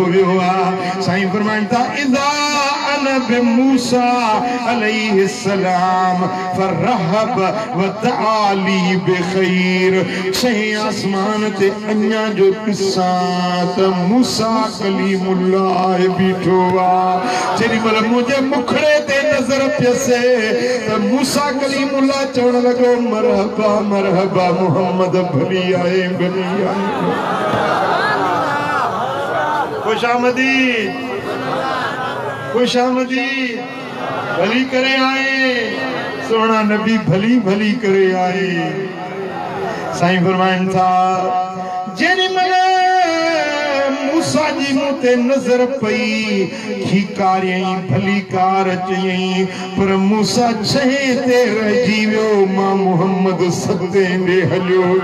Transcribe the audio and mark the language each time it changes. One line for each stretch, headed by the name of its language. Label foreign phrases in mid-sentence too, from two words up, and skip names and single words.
Sindhi: वियो आहे साईं फरमाइनि था
Arabic: إذا أنا بموسى عليه السلام فرحب وتعالي بخير
Sindhi: छहें आसमान ते अञा जो ॾिसां त मूसा कलीमुल्लाह बीठो आहे जेॾी महिल मुंहिंजे मुखड़े ते नज़र पियसे त मूसा कलीमुल्लाह चवण लॻो
Arabic: مرحبا مرحبا
Sindhi: मुहम्मद भली आहे भली आहे खुशामदीद खुशामदीद भली करे आए सोना नबी भली भली करे आए साईं फरमाइनि था जेॾी महिल मूसा जी मूं ते नज़र पई खीकारियईं भली कार चयईं पर मूसा छहें ते रहिजी वियो मां मुहम्मद सतें ॾे हलियो